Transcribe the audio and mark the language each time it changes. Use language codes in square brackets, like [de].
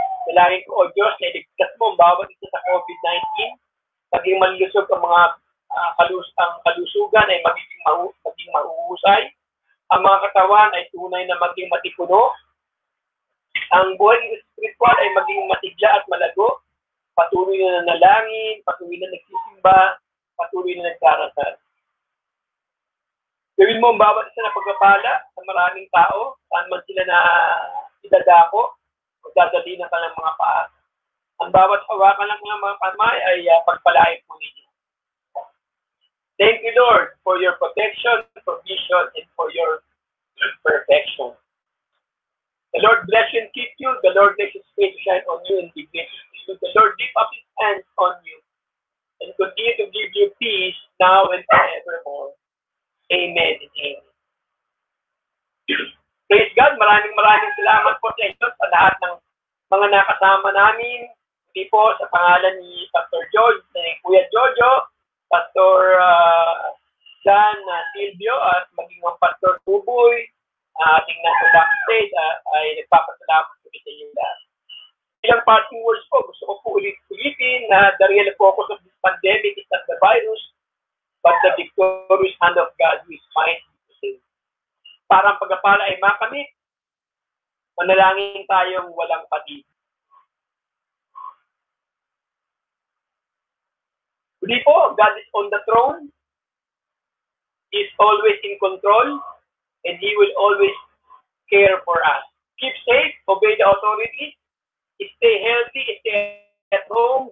[tl] Dalangin ko, O Diyos, na iligtas mo ang bawat isa sa COVID-19, maging malusog ang mga kalusugan ay maging mahuhusay, ang mga katawan ay tunay na maging matipuno, ang buhay spiritual ay maging masigla at malago, patuloy na nanalangin, patuloy na nagsisimba, patuloy na nagdarasal. Gawin mo ang bawat isa na pagpapala sa maraming tao, saan man sila na dadako o dadali ng kanilang mga paa. Ang bawat hawakan ng mga kamay ay pagpalain po ninyo. [en] Thank you, Lord, for your protection, provision, and for your perfection. The Lord bless you and keep you. The Lord makes his face to shine on you and be gracious to you. The Lord lift up his hands on you and continue to give you peace now and forevermore. Amen and amen. Praise God. [tl] Maraming salamat po sa inyo sa lahat ng mga nakasama namin. Hindi po sa pangalan ni Pastor George, ni Kuya Jojo, Pastor John Silvio, at maging ang Pastor Tuboy, ating nasa backstage, ay nagpapasalamat po sa inyo lahat. Ilang parting words po, gusto ko po ulit-ulitin na [en] the real focus of this pandemic is not the virus, but the victorious hand of God who is mighty to save. [tl] Para ang pagpapala ay makamit, manalangin tayong walang pati. Hindi po, [en] God is on the throne. He is always in control, and He will always care for us. Keep safe, obey the authorities, stay healthy, stay at home.